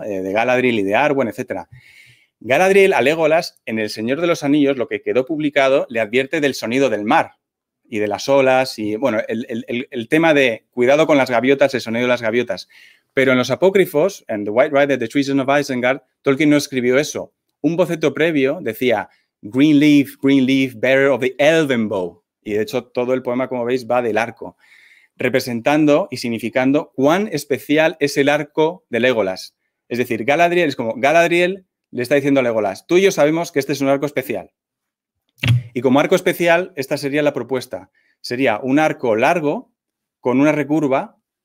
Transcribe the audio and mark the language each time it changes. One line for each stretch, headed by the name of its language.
Spanish: De Galadriel y de Arwen, etc. Galadriel a Legolas, en El Señor de los Anillos, lo que quedó publicado, le advierte del sonido del mar y de las olas y, bueno, el tema de cuidado con las gaviotas, el sonido de las gaviotas. Pero en los apócrifos, en The White Rider, The Treason of Isengard, Tolkien no escribió eso. Un boceto previo decía,
English: Green leaf, bearer of the elven bow.
Spanish: Y de hecho todo el poema, como veis, va del arco, representando y significando cuán especial es el arco de Legolas. Es decir, Galadriel es como, Galadriel le está diciendo a Legolas, tú y yo sabemos que este es un arco especial. Y como arco especial, esta sería la propuesta. Sería un arco largo con una recurva.